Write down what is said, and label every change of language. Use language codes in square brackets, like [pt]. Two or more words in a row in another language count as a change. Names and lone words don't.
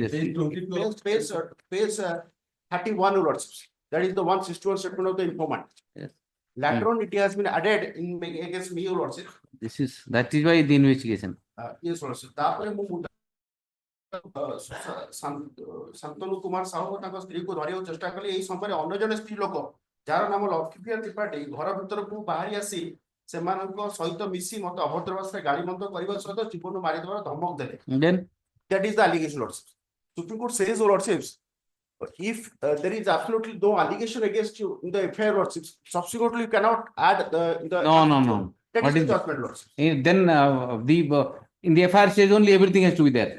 [en] Page 31, Your Lordships. That is the 161 statement of the informant. Yes. Later on, it has been added in against me, Your Lordship. That is why the investigation. Yes, Lordship. [or] Santanu Kumar Sahu ତାଙ୍କ ସ୍ତ୍ରୀକୁ ଧରିବାକୁ ଚେଷ୍ଟା କଲେ ଏହି ସମୟରେ ଅନ୍ୟ ଜଣେ ସ୍ତ୍ରୀ ଲୋକ ଯାହାର ନାମ ଲକ୍ଷ୍ମୀପ୍ରିୟା ତ୍ରିପାଠୀ ଘର ଭିତରକୁ ବାହାରି ଆସି ସେମାନଙ୍କ ସହିତ ମିଶି ମତେ ଅଭଦ୍ର ଭାଷାରେ ଗାଳିମନ୍ଦ କରିବା ସହିତ ଜୀବନ ମାରିଦେବାର ଧମକ ଦେଲେ. [en] That is the allegation, Lordship. Supreme Court says, Lordships, if there is absolutely no allegation against you in the FIR, Lordships, subsequently you cannot add the. No. That is the judgment, Lordships. Then in the FIR says only everything has to be there.